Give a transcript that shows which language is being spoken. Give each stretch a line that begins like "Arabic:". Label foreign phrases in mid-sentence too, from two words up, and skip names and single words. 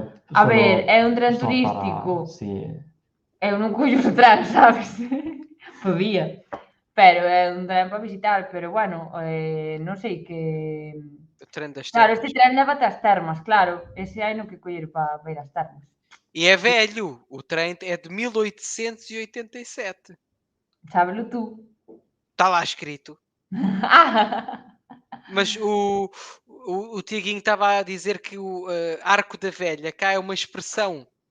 Galician: A ver, é un tren só turístico. Sí. Eu non collo o tren, sabes? Podía. Pero é un tren para visitar, pero bueno, non sei que... O tren das Claro, termas. este tren leva-te as termas, claro. Ese hai no que coller para ir ás termas.
Portuguese: E é velho. O trem é de 1887.
Galician: Sábelo tú.
Portuguese: Está lá escrito. Mas o Tiaguinho estava a dizer que o arco da velha cá é uma expressão.